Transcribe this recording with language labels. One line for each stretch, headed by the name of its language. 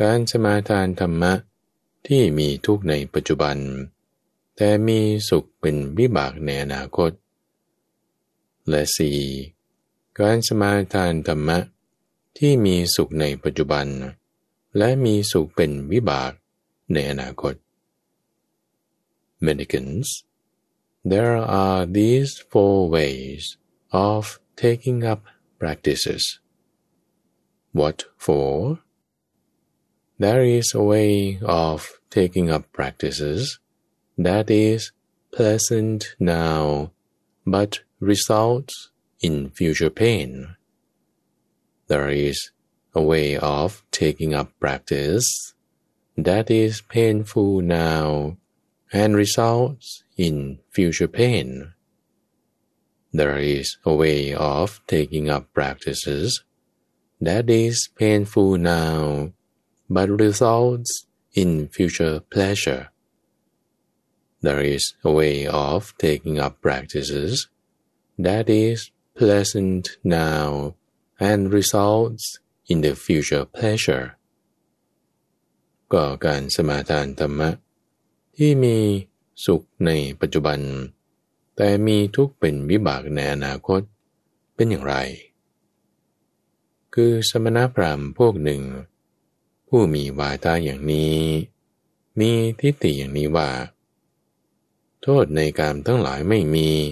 Thai: การสมาทานธรรมะที่มีทุกข์ในปัจจุบันแต่มีสุขเป็นวิบากในอนาคตและ 4. การสมาทานธรรมะที่มีสุขในปัจจุบันและมีสุขเป็นวิบากในอนาคต
English: Mendicants. There are these four ways of taking up practices. What for? There is a way of taking up practices that is pleasant now, but results in future pain. There is a way of taking up practice that is painful now,and results in future pain. There is a way of taking up practices that is painful now, but results in future pleasure. There is a way of taking up practices that is pleasant now, and results in the future pleasure.
Thai: ก็การสมาทานธรรมะที่มีสุขในปัจจุบันแต่มีทุกข์เป็นวิบากในอนาคตเป็นอย่างไรคือสมณพราหมณ์พวกหนึ่งผู้มีวาทาอย่างนี้มีทิฏฐิอย่างนี้ว่าโทษในกามทั้งหลายไม่มี